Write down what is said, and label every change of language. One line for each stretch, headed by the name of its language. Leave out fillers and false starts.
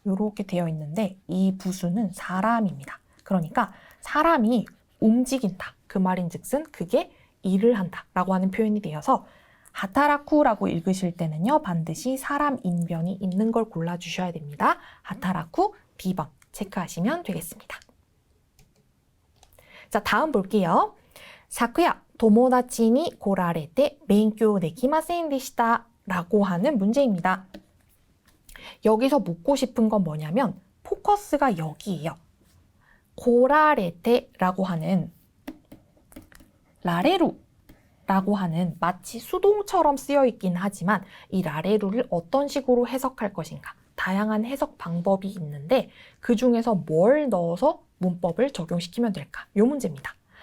Korean: 이렇게 되어 있는데 이 부수는 사람입니다. 그러니까 사람이 움직인다. 그 말인즉슨 그게 일을 한다 라고 하는 표현이 되어서 하타라쿠라고 읽으실 때는요. 반드시 사람 인변이 있는 걸 골라주셔야 됩니다. 하타라쿠 B번 체크하시면 되겠습니다. 자, 다음 볼게요.
Japanese: 昨夜友達に来られて勉強できませんでした
Korean: 라고 하는 문제입니다. 여기서 묻고 싶은 건 뭐냐면 포커스가 여기예요. 来られて라고 하는 라레루 라고 하는 마치 수동처럼 쓰여 있긴 하지만 이 라레루를 어떤 식으로 해석할 것인가, 다양한 해석 방법이 있는데 그 중에서 뭘 넣어서 문법을 적용시키면 될까? 이 문제입니다.